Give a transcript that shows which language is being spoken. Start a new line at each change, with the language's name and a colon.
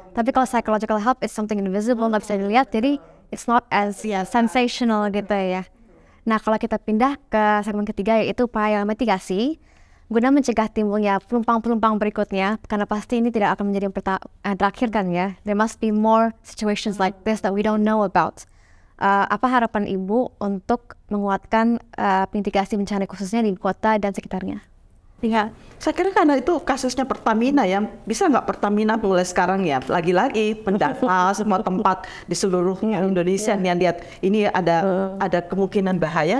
Indonesian: Tapi kalau
English: psychological help is something invisible,
Indonesian: nggak bisa dilihat, jadi
English: it's not as sensational
Indonesian: gitu ya. Nah kalau kita pindah ke segmen ketiga yaitu upaya mitigasi guna mencegah timbulnya pelumpang-pelumpang berikutnya, karena pasti ini tidak akan menjadi yang terakhir kan ya.
English: There must be more situations like this that we don't know about.
Indonesian: Apa harapan Ibu untuk menguatkan mitigasi bencana khususnya di kota dan sekitarnya? Ya, saya kira karena itu kasusnya Pertamina ya, bisa nggak Pertamina mulai sekarang ya, lagi-lagi mendata semua tempat di seluruh Indonesia yang lihat ini ada kemungkinan bahaya.